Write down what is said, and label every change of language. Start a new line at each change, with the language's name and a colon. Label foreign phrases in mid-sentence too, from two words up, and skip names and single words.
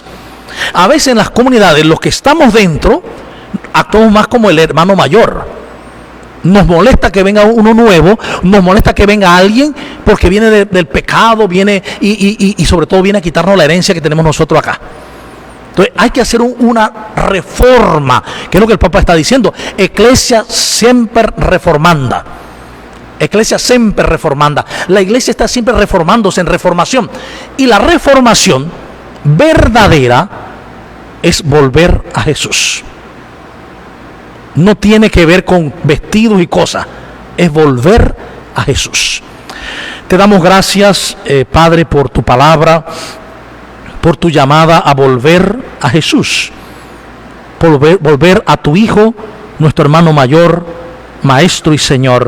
Spanish: A veces en las comunidades, los que estamos dentro, actuamos más como el hermano mayor. Nos molesta que venga uno nuevo, nos molesta que venga alguien porque viene del pecado, viene y sobre todo viene a quitarnos la herencia que tenemos nosotros acá. Entonces hay que hacer una reforma, que es lo que el Papa está diciendo.
Latin: Ecclesia semper reformanda. Ecclesia semper reformanda.
Spanish: La iglesia está siempre reformándose, en reformación. Y la reformación verdadera es volver a Jesús. No tiene que ver con vestidos y cosas, es volver a Jesús. Te damos gracias, Padre, por tu palabra, por tu llamada a volver a Jesús, por volver a tu Hijo, nuestro hermano mayor, Maestro y Señor.